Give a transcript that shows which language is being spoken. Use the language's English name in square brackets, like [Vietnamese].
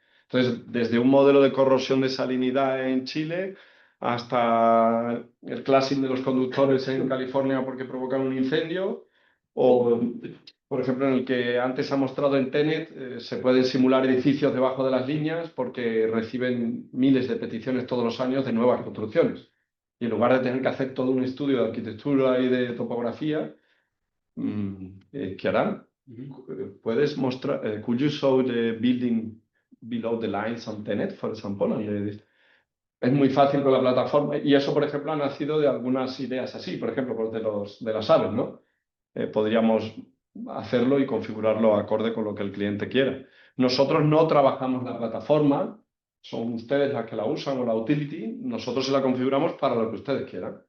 [Spanish] Entonces, desde un modelo de corrosión de salinidad en Chile hasta el clashing de los conductores en California porque provocan un incendio, o por ejemplo en el que antes ha mostrado en TenneT, se pueden simular edificios debajo de las líneas porque reciben miles de peticiones todos los años de nuevas construcciones. Y en lugar de tener que hacer todo un estudio de arquitectura y de topografía, ¿qué harán? Puedes mostrar, [English] could you show the building below the lines on TenneT, for example? [Spanish] Es muy fácil con la plataforma y eso, por ejemplo, ha nacido de algunas ideas así, por ejemplo, pues de las aves, ¿no? Podríamos hacerlo y configurarlo acorde con lo que el cliente quiera. Nosotros no trabajamos la plataforma, son ustedes las que la usan o la utility, nosotros se la configuramos para lo que ustedes quieran.